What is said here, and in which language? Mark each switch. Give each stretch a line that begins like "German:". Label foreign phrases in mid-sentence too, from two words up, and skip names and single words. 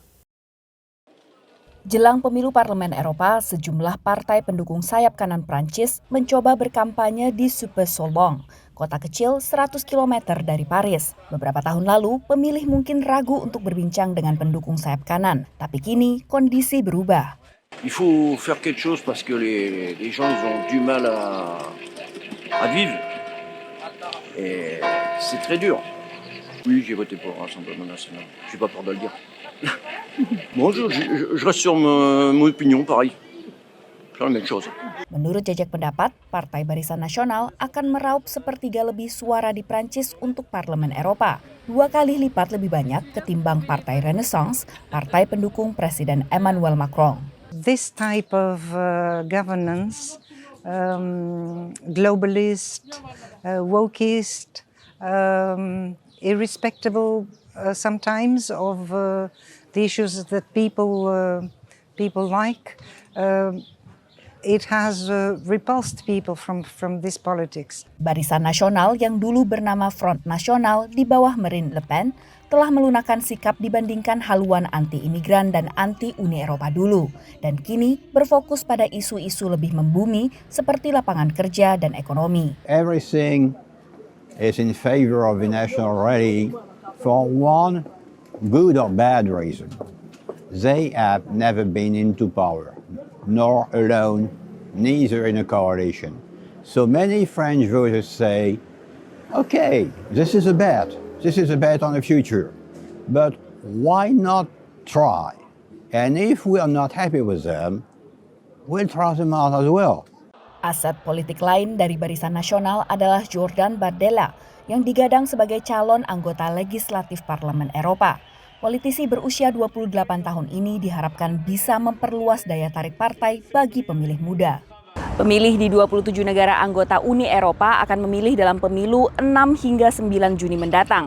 Indonesian: Jelang pemilu parlemen Eropa, sejumlah partai pendukung sayap kanan Prancis mencoba berkampanye di Soubésolon, kota kecil 100 km dari Paris. Beberapa tahun lalu, pemilih mungkin ragu untuk berbincang dengan pendukung sayap kanan, tapi kini kondisi berubah.
French: Il faut faire quelque chose parce que les gens ils ont du mal à vivre. Et c'est très dur. Oui, j'ai voté pour le Rassemblement national. J'ai pas peur de le dire. Bon, je reste sur mon opinion, pareil. C'est la même chose.
Indonesian: Menurut jajak pendapat, Partai Barisan Nasional akan meraup sepertiga lebih suara di Prancis untuk Parlemen Eropa. 2 kali lipat lebih banyak ketimbang Partai Renaissance, partai pendukung Presiden Emmanuel Macron.
English: This type of governance, globalist, wokeist, irrespectable sometimes of the issues that people like. It has repulsed people from this politics.
Indonesian: Barisan Nasional yang dulu bernama Front Nasional di bawah Marine Le Pen telah melunakkan sikap dibandingkan haluan anti-imigran dan anti-Uni Eropa dulu, dan kini berfokus pada isu-isu lebih membumi seperti lapangan kerja dan ekonomi.
English: Everything is in favor of the National Rally for one good or bad reason. They have never been into power, nor alone, neither in a coalition. So many French voters say, okay, this is a bet on the future, but why not try? And if we are not happy with them, we'll throw them out as well.
Indonesian: Aset politik lain dari Barisan Nasional adalah Jordan Bardella yang digadang sebagai calon anggota legislatif Parlemen Eropa. Politisi berusia 28 tahun ini diharapkan bisa memperluas daya tarik partai bagi pemilih muda. Pemilih di 27 negara anggota Uni Eropa akan memilih dalam pemilu 6 hingga 9 Juni mendatang.